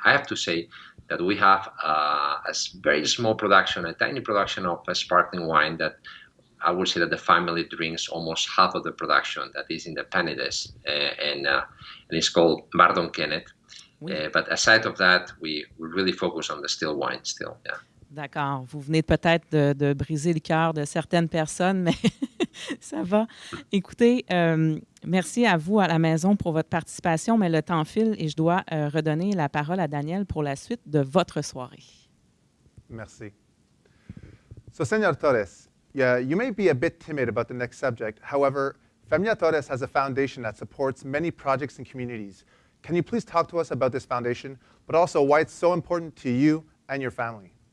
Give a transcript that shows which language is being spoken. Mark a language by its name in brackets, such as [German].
[English] I have to say that we have a very small production, a tiny production of a sparkling wine that I would say that the family drinks almost half of the production that is in the Prenez, and it's called Bardon Kenneth. Oui. But aside of that, we really focus on the still wine still, yeah. [French] D'accord. Vous venez peut-être de briser le cœur de certaines personnes, mais ça va. Écoutez, merci à vous à la maison pour votre participation, mais le temps file et je dois redonner la parole à Daniel pour la suite de votre soirée. Merci. [English] So, Señor Torres, you may be a bit timid about the next subject. However, Familia Torres has a foundation that supports many projects and communities. Can you please talk to us about this foundation, but also why it's so important to you and your family?